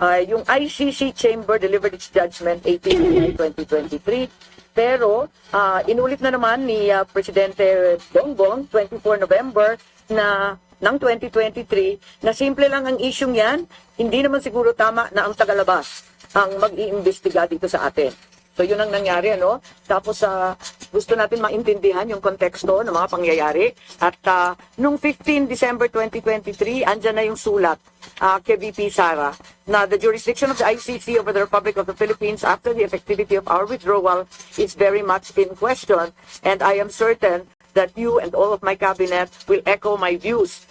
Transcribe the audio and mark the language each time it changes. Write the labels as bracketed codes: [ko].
[en] Yung ICC Chamber delivered its judgment 18 July 2023. [tl] Pero inulit na naman ni Presidente Bongbong 24 November ng 2023 na simple lang ang isyong yan, hindi naman siguro tama na ang tagalabas ang mag-iimbestiga dito sa atin. So yun ang nangyari, Tapos gusto natin maintindihan yung konteksto ng mga pangyayari. At nung 15 December 2023, andyan na yung sulat kay VP Sara na [en] the jurisdiction of the ICC over the Republic of the Philippines after the effectivity of our withdrawal is very much in question. And I am certain that you and all of my cabinet will echo my views.